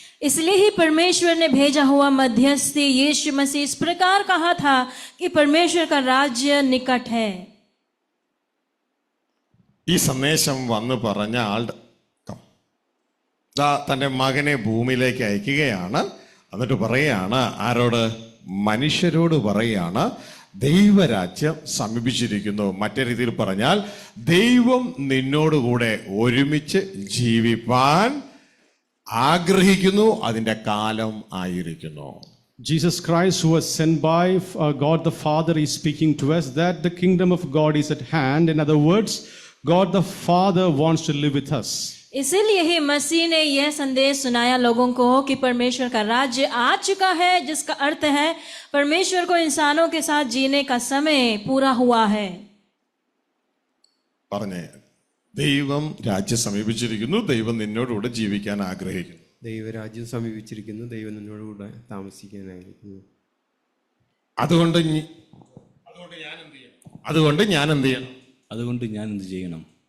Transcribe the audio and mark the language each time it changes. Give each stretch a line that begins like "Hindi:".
Hindi: इसलिए ही परमेश्वर ने भेजा हुआ मध्यस्थी यीशु मसीह इस प्रकार कहा था कि परमेश्वर का राज्य निकट है.
Malayalam: ഈ സന്ദേശം വന്ന് പറഞ്ഞ ആൾ തന്റെ മകനെ ഭൂമിയിലേക്ക് അയക്കുകയാണ്. എന്നിട്ട് പറയുകയാണ്, ആരോട്? മനുഷ്യരോട് പറയുകയാണ്, ദൈവരാജ്യം സമീപിച്ചിരിക്കുന്നു. മറ്റേ രീതിയിൽ പറഞ്ഞാൽ ദൈവം നിന്നോടുകൂടെ ഒരുമിച്ച് ജീവിപ്പാൻ ആഗ്രഹിക്കുന്നു, അതിന്റെ കാലം ആയിരിക്കുന്നു.
English: Jesus Christ, who was sent by God the Father, is speaking to us that the kingdom of God is at hand. In other words, God the Father wants to live with us.
Hindi: इसीलिए ही मसीह ने यह संदेश सुनाया लोगों को कि परमेश्वर का राज्य आ चुका है, जिसका अर्थ है परमेश्वर को इंसानों के साथ जीने का समय पूरा हुआ है.
Malayalam: പറഞ്ഞേ, ദൈവം രാജ്യം സമീപിച്ചിരിക്കുന്നു, ദൈവം നിന്നോടുകൂടെ ജീവിക്കാൻ ആഗ്രഹിക്കുന്നു. ദൈവരാജ്യം സമീപിച്ചിരിക്കുന്നു, ദൈവം നിന്നോടുകൂടെ താമസിക്കാനായിരിക്കുന്നു. അതുകൊണ്ട് ഞാൻ എന്ത് ചെയ്യണം? അതുകൊണ്ട് ഞാൻ എന്ത് ചെയ്യണം?